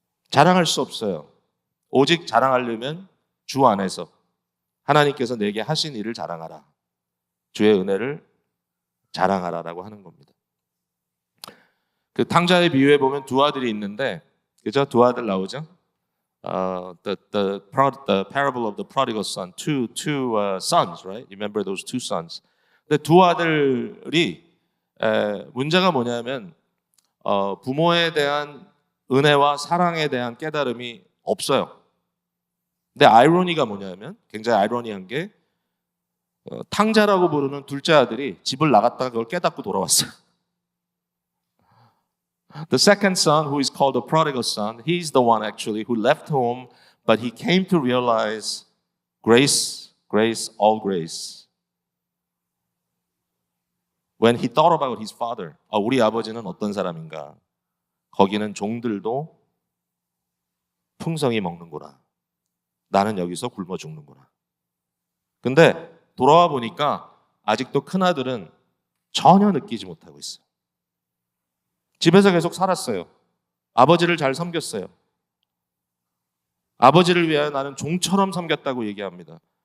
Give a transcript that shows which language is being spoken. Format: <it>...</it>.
<ko>자랑할 수 없어요. 오직 자랑하려면 주 안에서 하나님께서 내게 하신 일을 자랑하라. 주의 은혜를 자랑하라라고 하는 겁니다. 그 탕자의 비유에 보면 두 아들이 있는데, 그죠? 두 아들 나오죠?</ko> <en>The parable of the prodigal son, two sons, right? You remember those two sons?</en> <ko>근데 두 아들이 문제가 뭐냐면 부모에 대한 은혜와 사랑에 대한 깨달음이 없어요. 근데 아이러니가 뭐냐면 굉장히 아이러니한 게 탕자라고 부르는 둘째 아들이 집을 나갔다가 그걸 깨닫고 돌아왔어요.</ko> <en>The second son, who is called the prodigal son, he's the one actually who left home, but he came to realize grace, grace, all grace. When he thought about his father,</en> <ko>우리 아버지는 어떤 사람인가? 거기는 종들도 풍성히 먹는구나. 나는 여기서 굶어 죽는구나. 근데 돌아와 보니까 아직도 큰아들은 전혀 느끼지 못하고 있어요. 집에서 계속 살았어요. 아버지를 잘 섬겼어요. 아버지를 위하여 나는 종처럼 섬겼다고 얘기합니다.</ko>